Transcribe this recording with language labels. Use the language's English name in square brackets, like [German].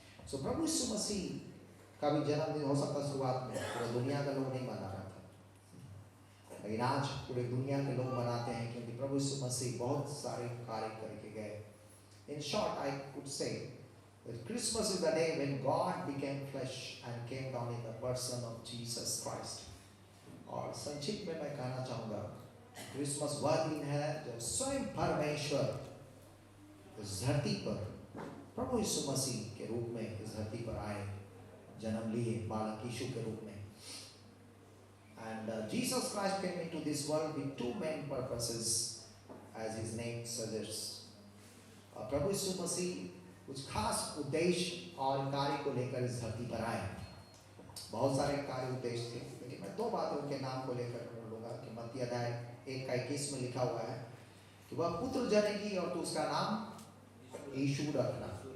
[Hindi] सो प्रभु यीशु मसीह का भी जन्मदिन हो सकता शुरुआत में पूरा दुनिया का लोग नहीं मना रहा था, लेकिन आज पूरे दुनिया के लोग मनाते हैं क्योंकि प्रभु यीशु मसीह बहुत सारे कार्य करके गए। [English] In short I could say Christmas is the day when God became flesh and came down in the person of Jesus Christ. [Hindi] और संक्षिप्त में मैं कहना चाहूँगा क्रिसमस वह दिन है जब स्वयं परमेश्वर इस धरती पर प्रभु यीशु मसीह के रूप में इस धरती पर आए, जन्म लिए बालक यीशु के रूप में। [English] And Jesus Christ came into this world with 2 main purposes as his name suggests. [Hindi] प्रभु यीशु मसीह कुछ खास उद्देश्य और कार्य को लेकर इस धरती पर आए। बहुत सारे कार्य उद्देश्य थे, लेकिन मैं 2 बातें उनके नाम को लेकर बोलूँगा कि मत्ती अध्याय 1:21 में लिखा हुआ है कि वह पुत्र जनेगी और तो उसका नाम यीशु रखना।